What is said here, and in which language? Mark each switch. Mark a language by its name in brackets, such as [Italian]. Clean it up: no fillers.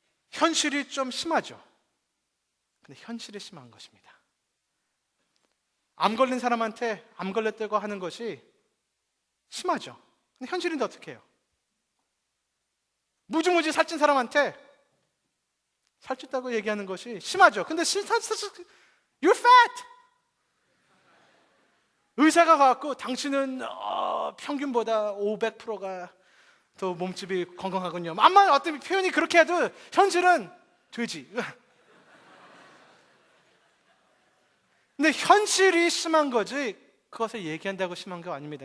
[Korean] 현실이 좀 심하죠. 근데 현실이 심한 것입니다. 암 걸린 사람한테 암 걸렸다고 하는 것이 심하죠. 근데 현실인데 어떻게 해요? 무지무지 살찐 사람한테 살쪘다고 얘기하는 것이 심하죠. 근데 [English] You're fat! [Korean] 의사가 가갖고 당신은 평균보다 500%가 더 몸집이 건강하군요. 암만 어떤 표현이 그렇게 해도 현실은 돼지. 근데 현실이 심한 거지 그것을 얘기한다고 심한 거 아닙니다.